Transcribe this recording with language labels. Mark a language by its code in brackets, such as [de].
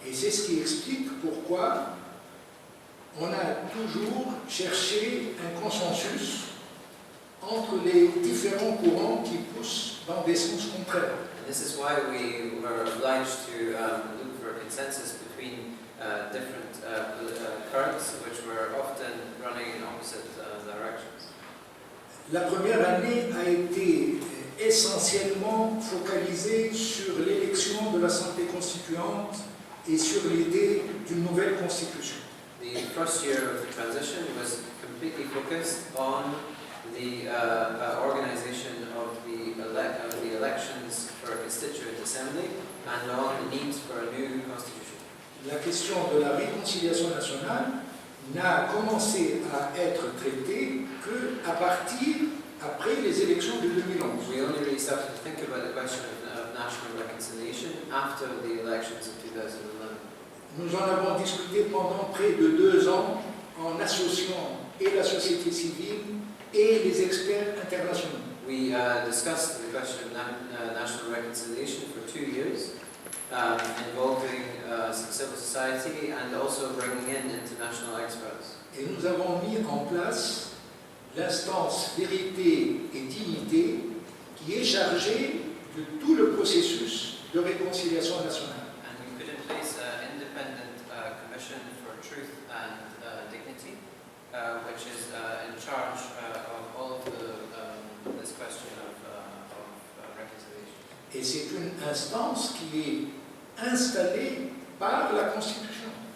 [fr] Et c'est ce qui explique pourquoi on a toujours cherché un consensus entre les différents courants qui poussent dans des sens contraires. [en] And this is why we were obliged to look for a consensus between different currents which were often running in opposite directions. [fr] La première année a été essentiellement focalisée sur l'élection de l'Assemblée constituante et sur l'idée d'une nouvelle constitution. [en] The first year of the transition was completely focused on the organization of the elections for a constituent assembly and on the need for a new constitution. [fr] La question de la réconciliation nationale n'a commencé à être traitée qu'à partir après les élections de 2011. [en] We only really started to think about the question of national reconciliation after the elections of 2011. [fr] Nous en avons discuté pendant près de 2 ans en associant et la société civile et les experts internationaux. [en] We discussed the question of national reconciliation for 2 years, involving civil society and also bringing in international experts. [fr] Et nous avons mis en place l'instance vérité et dignité qui est chargée de tout le processus de réconciliation nationale. [en] And we put in place an independent commission for truth and dignity, which is in charge of all of this question of reconciliation. [fr] Et c'est une instance qui est installée par la Constitution.